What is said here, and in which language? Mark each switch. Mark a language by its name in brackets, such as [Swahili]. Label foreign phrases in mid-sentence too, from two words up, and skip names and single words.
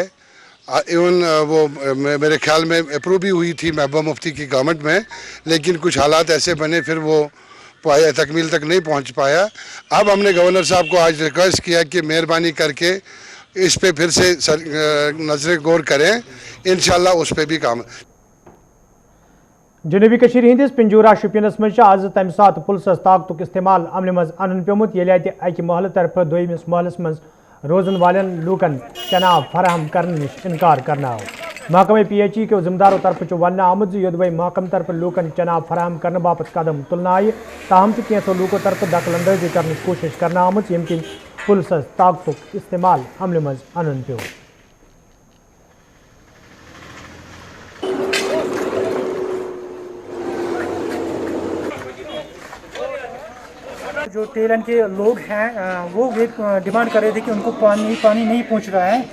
[Hindi] इवन वो मेरे ख्याल में अप्रूव भी हुई थी महबूबा मुफ्ती की गवर्नमेंट में, लेकिन कुछ हालात ऐसे बने फिर वो तकमील तक नहीं पहुंच पाया। अब हमने गवर्नर साहब को आज रिक्वेस्ट किया कि मेहरबानी करके इस पे फिर से नजर गौर करें, इंशाल्लाह उस पे भी काम। [Kashmiri] जनूबी कशीर हिंदिस पिंजूरा शुपियनस मज आज तम सात पुलिस ताकतुक इस्तेमाल अमल मज अन प्योमुत येले अकि महल तरफ दोयमिस महलस मज रोजन वालन लूकन चनाव फराहम करने निश इनकार करना हो। महकमे PHE के जिम्मेदारों तरफ वन आमुद योदवे महकम तरफ लूकन चनाव फराहम करने बापत कदम तुलना आय, ताहम कैसो लूकों तरफ दखल अंदाजी करने कोशिश करना आमुत यम किन पुलिस ताकतुक इस्तेमाल अमल मज अन पे। [Hindi] जो [English] tail end [Hindi] के लोग हैं वो डिमांड कर रहे थे कि उनको पानी नहीं पहुंच रहा है।